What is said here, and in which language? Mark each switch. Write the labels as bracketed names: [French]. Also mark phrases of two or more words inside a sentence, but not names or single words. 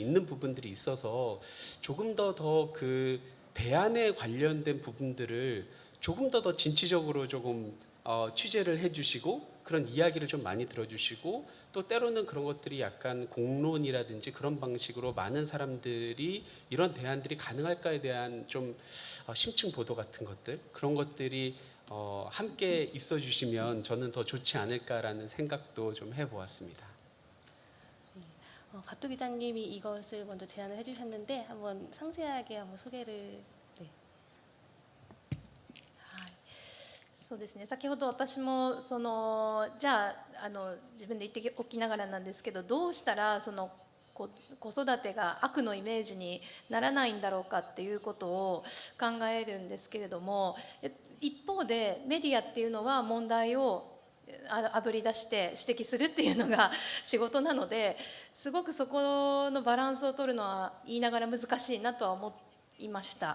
[Korean] 있는 부분들이 있어서 조금 더 그 대안에 관련된 부분들을 조금 더 진취적으로 조금 취재를 해주시고 그런 이야기를 좀 많이 들어주시고 또 때로는 그런 것들이 약간 공론이라든지 그런 방식으로 많은 사람들이 이런 대안들이 가능할까에 대한 좀 심층 보도 같은 것들 그런 것들이 함께 있어 주시면 저는 더 좋지 않을까라는 생각도 좀 해보았습니다. 가토 기자님이 이것을 먼저 제안을 해주셨는데 한번 상세하게 한번 소개를. [Japanese] そうですね、先ほど私もじゃあ自分で言っておきながらなんですけど、どうしたら子育てが悪のイメージにならないんだろうかっていうことを考えるんですけれども、一方でメディアっていうのは問題をあぶり出して指摘するっていうのが仕事なので、すごくそこのバランスを取るのは言いながら難しいなとは思いました。